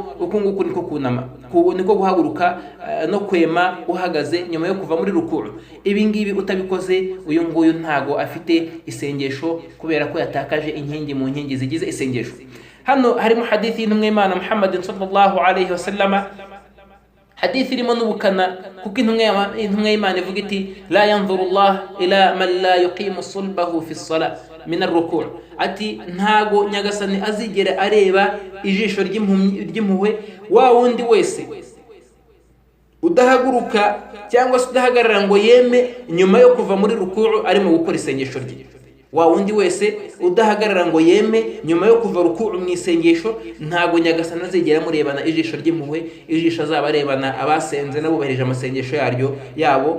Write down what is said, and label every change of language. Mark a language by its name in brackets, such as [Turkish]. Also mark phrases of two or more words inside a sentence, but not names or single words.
[Kinyarwanda] Uko nguko niko kunama, niko guhaguruka no kwema uhagaze nyuma yo kuva muri ruku'u. Ibi ngibi utabikoze uyu nguyu ntago afite isengesho, kubera ko yatakaje inkingi mu nkingi zigize isengesho. Hano harimo hadithi y'intumwa y'Imana Muhammad [Arabic] صلى الله عليه وسلم [Kinyarwanda] hadithi irimo n'ubukana kuko intumwa y'Imana ivuga iti [Arabic] لا ينظر الله إلى من لا يقيم صلبه في الصلاة من الركوع', [Kinyarwanda] ati ntago nyagasani azigera areba ijisho ry'impuhwe wa wundi wese udahaguruka cyangwa se udahagarara ngo yeme nyuma yo kuva muri ruku'u arimo gukora isengesho rye. Wa wundi wese udahagarara ngo yeme nyuma yo kuva ruku'u mu isengesho ntago nyagasani azigera murebana ijisho ry'impuhwe, ijisho azaba arebana abasenze n'abubahirije amasengesho yabo.